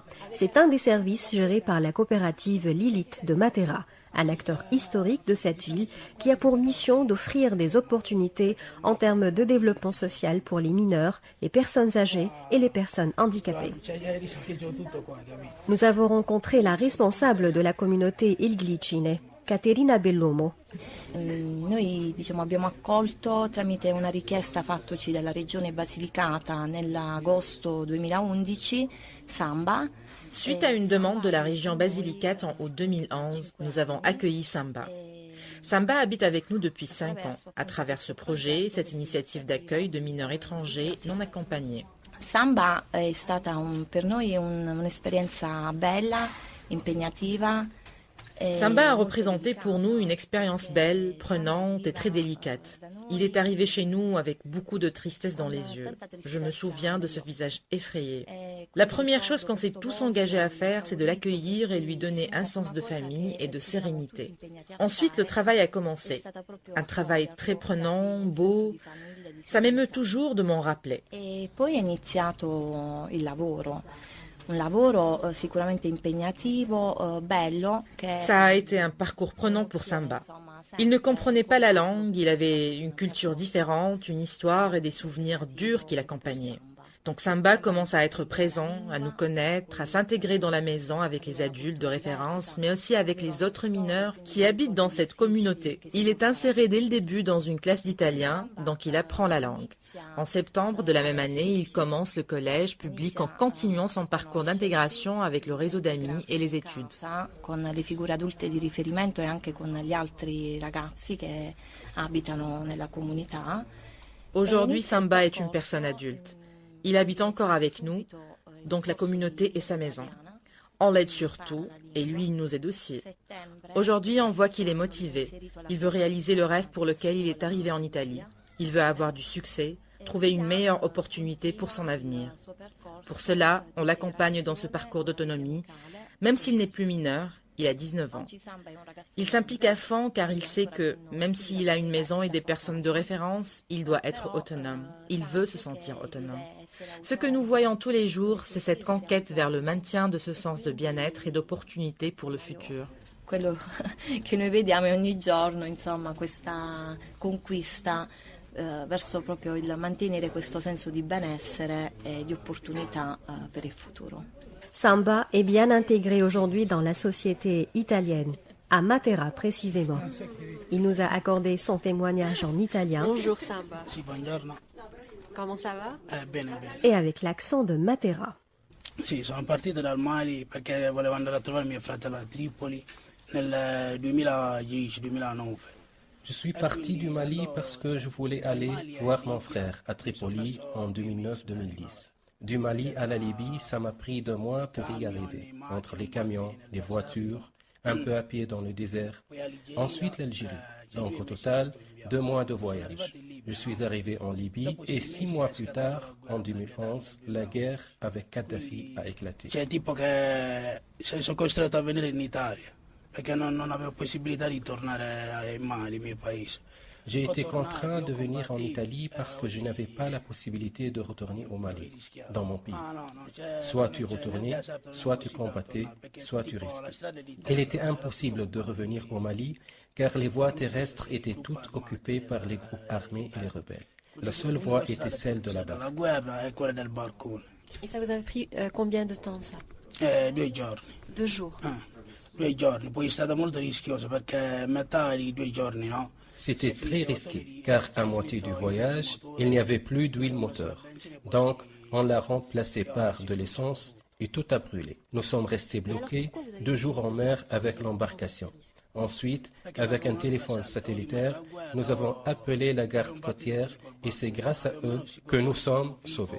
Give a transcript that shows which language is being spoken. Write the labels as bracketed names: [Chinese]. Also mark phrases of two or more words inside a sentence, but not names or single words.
[French] C'est un des services gérés par la coopérative Lilith de Matera, un acteur historique de cette ville qui a pour mission d'offrir des opportunités en termes de développement social pour les mineurs, les personnes âgées et les personnes handicapées. Nous avons rencontré la responsable de la communauté Il Glicine, Caterina Bellomo. [Italian] Noi abbiamo accolto tramite una richiesta fattoci dalla regione Basilicata nell'agosto 2011 Samba. [French] Suite à une demande de la région Basilicate en août 2011, nous avons accueilli Samba. Samba habite avec nous depuis 5 ans, à travers ce projet, cette initiative d'accueil de mineurs étrangers non accompagnés. [Italian] Samba è stata per noi un'esperienza bella, impegnativa. [French] Samba a représenté pour nous une expérience belle, prenante et très délicate. Il est arrivé chez nous avec beaucoup de tristesse dans les yeux. Je me souviens de ce visage effrayé. La première chose qu'on s'est tous engagés à faire, c'est de l'accueillir et lui donner un sens de famille et de sérénité. Ensuite, le travail a commencé. Un travail très prenant, beau. Ça m'émeut toujours de m'en rappeler. [Italian] E poi è iniziato il lavoro. Un lavoro sicuramente impegnativo, bello. [French] Ça a été un parcours prenant pour Samba. Il ne comprenait pas la langue, il avait une culture différente, une histoire et des souvenirs durs qui l'accompagnaient. Donc Samba commence à être présent, à nous connaître, à s'intégrer dans la maison avec les adultes de référence, mais aussi avec les autres mineurs qui habitent dans cette communauté. Il est inséré dès le début dans une classe d'italien, donc il apprend la langue. En septembre de la même année, il commence le collège public en continuant son parcours d'intégration avec le réseau d'amis et les études. [Italian] Con le figure adulte di riferimento e anche con gli altri ragazzi che abitano nella comunità. [French] Aujourd'hui, Samba est une personne adulte. Il habite encore avec nous, donc la communauté est sa maison. On l'aide surtout, et lui, il nous aide aussi. Aujourd'hui, on voit qu'il est motivé. Il veut réaliser le rêve pour lequel il est arrivé en Italie. Il veut avoir du succès, trouver une meilleure opportunité pour son avenir. Pour cela, on l'accompagne dans ce parcours d'autonomie, même s'il n'est plus mineur. Il a 19 ans. Il s'implique à fond car il sait que, même s'il a une maison et des personnes de référence, il doit être autonome. Il veut se sentir autonome. Ce que nous voyons tous les jours, c'est cette conquête vers le maintien de ce sens de bien-être et d'opportunité pour le futur. [Italian] Quello che noi vediamo ogni giorno, insomma, questa conquista verso proprio il mantenere questo senso di benessere e di opportunità per il futuro. [French] Samba est bien intégré aujourd'hui dans la société italienne, à Matera précisément. Il nous a accordé son témoignage en italien. Bonjour Samba. Comment ça va? Et avec l'accent de Matera. [Italian] Sì, sono partito dal Mali perché volevo andare a trovare mio fratello a Tripoli nel 2010-2009. [French] Je suis parti du Mali parce que je voulais aller voir mon frère à Tripoli en 2009-2010. Du Mali à la Libye, ça m'a pris 2 mois pour y arriver, entre les camions, les voitures, un peu à pied dans le désert. Ensuite l'Algérie. Donc au total, 2 mois de voyage. Je suis arrivé en Libye et 6 mois plus tard, en 2011, la guerre avec Kadhafi a éclaté. [Italian] Cioè tipo che sono costretto a venire in Italia perché non avevo possibilità di tornare in Mali, mio paese. [French] J'ai été contraint de venir en Italie parce que je n'avais pas la possibilité de retourner au Mali, dans mon pays. Soit tu retournais, soit tu combattais, soit tu risquais. Il était impossible de revenir au Mali car les voies terrestres étaient toutes occupées par les groupes armés et les rebelles. La seule voie était celle de la barque. Et ça vous a pris combien de temps, ça? [Italian] 2 giorni. [French] 2 jours. [Italian] 2 giorni, poi è stato molto rischioso perché metà di 2 giorni, no? [French] C'était très risqué, car à moitié du voyage, il n'y avait plus d'huile moteur. Donc, on l'a remplacé par de l'essence et tout a brûlé. Nous sommes restés bloqués 2 jours en mer avec l'embarcation. Ensuite, avec un téléphone satellitaire, nous avons appelé la garde côtière et c'est grâce à eux que nous sommes sauvés.